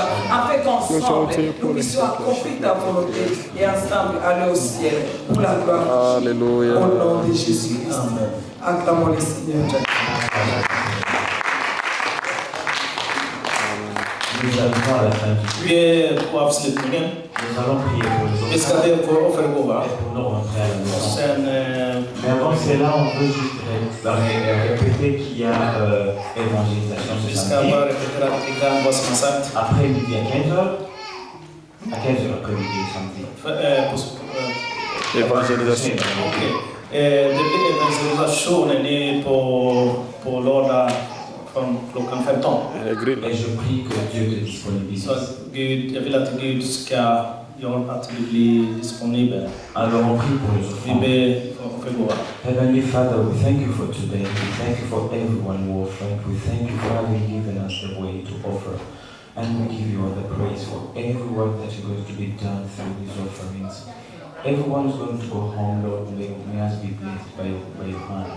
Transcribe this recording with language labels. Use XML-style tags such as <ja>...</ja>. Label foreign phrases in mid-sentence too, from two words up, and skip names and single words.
<fr>Afin qu'ensemble, nous puissions accomplir ta volonté et ensemble aller au ciel pour la gloire. Alléluia. Au nom de Jésus-Christ. Acclamons le Seigneur. Nous arrivons à la fin du</fr> <sv>Vi är på avslutningen.</sv> <fr>Nous allons prier pour les</fr> <sv>Vi</sv> <fr>autres</fr> <sv>ska be för offergåva.</sv> <fr>et pour nous rentrer à la maison.</fr> <sv>Sen</sv> <fr>Mais avant cela, on peut juste répéter qu'il y a évangélisation</fr> <sv>vi</sv> <fr>ce</fr> <sv>ska</sv> <fr>samedi.</fr> <sv>bara repetera lite grann vad som är sagt.</sv> <fr>Après midi à 15h. À 15h après-midi samedi. Évangélisation.</fr> <sv>Okej. Det blir evangelisationen på lördag från klockan 15. Grill.</sv> <fr>Et je prie que Dieu te disponibilise.</fr> <sv>Så Gud, jag vill att Gud ska göra att vi blir disponibla.</sv> <fr>Alors on prie pour les</fr> <sv>Vi</sv> <fr>offrandes.</fr> <sv>ber för offergåva.</sv> <en>Heavenly Father, we thank you for today. We thank you for everyone who offered. We thank you for having given us the way to offer. And we give you all the praise for every work that is going to be done through these offerings. Everyone is going to go home, Lord. May us be blessed by your hands.</en>